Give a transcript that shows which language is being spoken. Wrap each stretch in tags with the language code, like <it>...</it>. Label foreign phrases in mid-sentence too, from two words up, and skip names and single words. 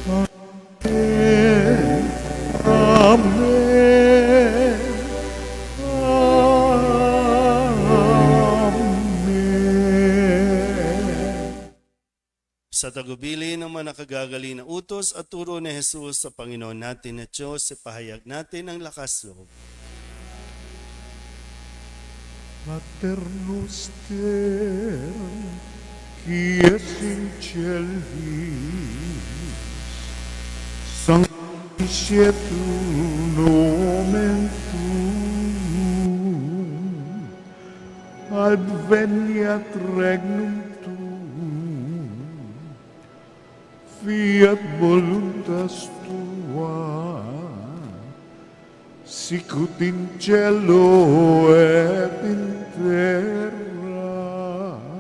<tl>Amen. Amen. Sa tagubili ng mga nakagagali na utos at turo ni Jesus sa Panginoon natin na Diyos, ipahayag natin ang lakas loob.</tl> <la>Pater noster, qui es in celis, sanctifiet nomen tuum, adveniat regnum tuum, fiat voluntas tua, sicut in cielo et in terra.</la>